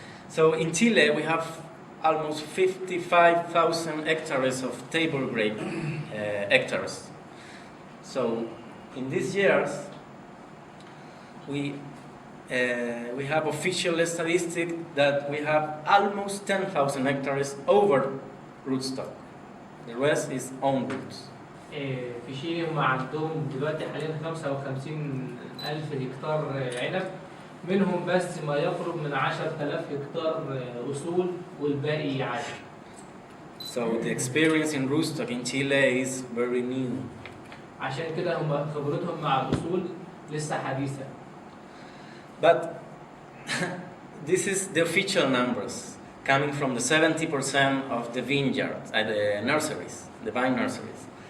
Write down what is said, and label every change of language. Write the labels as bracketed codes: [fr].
[en] So in Chile we have almost 55,000 hectares of table grape hectares. So in these years we have official statistics that we have almost 10,000 hectares over rootstock. The rest is own roots. [ar] في شيلي هم عندهم دلوقتي حاليا 55,000 هكتار عنب، منهم بس ما يقرب من 10,000 هكتار أصول والباقي عادي. [en] So the experience in rootstock in Chile is very new. [ar] عشان كده هم خبرتهم مع الأصول لسه حديثة. [en] But this is the official numbers coming from the 70% of the vineyards, the nurseries, the vine nurseries.